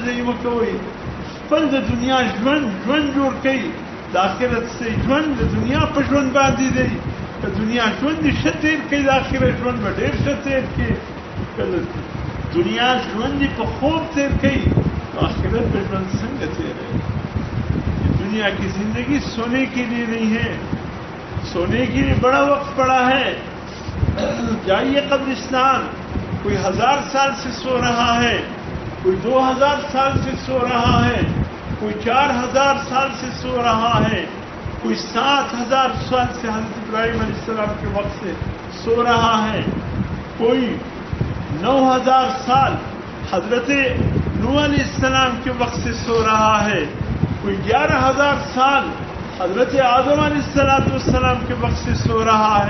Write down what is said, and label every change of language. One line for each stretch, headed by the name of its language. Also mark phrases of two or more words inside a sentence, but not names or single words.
Pashto: دی مه کوئ، خپل د دنیا ژوند جوړ کړئ، د آخرت سي ژوند د دنیا په ژوند باندې دی. که دنیا ژوند دې ښه تېر کړئ، د آخرت ژوند به ډېر ښه تېر کړي. که دنیا ژوند دې په خوب تېر کړئ، تو آخرت به ژوند څنګه تېروي؟
Urdu: دنیا کی زندگی سونے کے لیے نہیں ہے، سونے کے لیے بڑا وقت پڑا ہے. جائیے قبرستان، کوئی 1000 سال سے سو رہا ہے، کوئی 2000 سال سے سو رہا ہے، کوئی 4000 سال سے سو رہا ہے، کوئی 7000 سال سے حضرت ابراہیم
Arabic: علیہ السلام
Urdu: کے وقت سے سو رہا ہے، کوئی 9000 سال حضرت نوح
Arabic: علیہ السلام
Urdu: کے وقت سے سو رہا ہے، کوئی 11000 سال حضرت آدم
Arabic: علیہ السلام
Urdu: کے وقت سے سو رہا ہے.